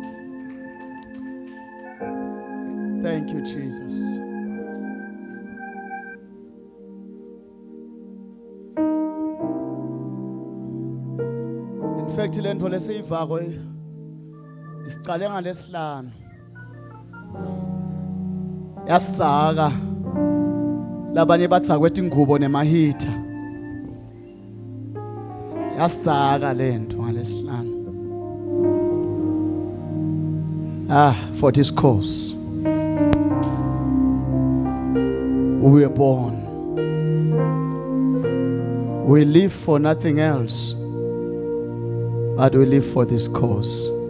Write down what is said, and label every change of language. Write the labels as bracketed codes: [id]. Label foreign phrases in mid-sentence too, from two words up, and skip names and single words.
[en] Thank you, Jesus. In fact, [ss] le nto lesiyivako isiqale ngalesihlanu. Yasitsaka. Labanye batsakwe ingubo nemahitha. Yasitsaka lento ngalesihlanu. [en] For this cause we were born. We live for nothing else, but we live for this cause.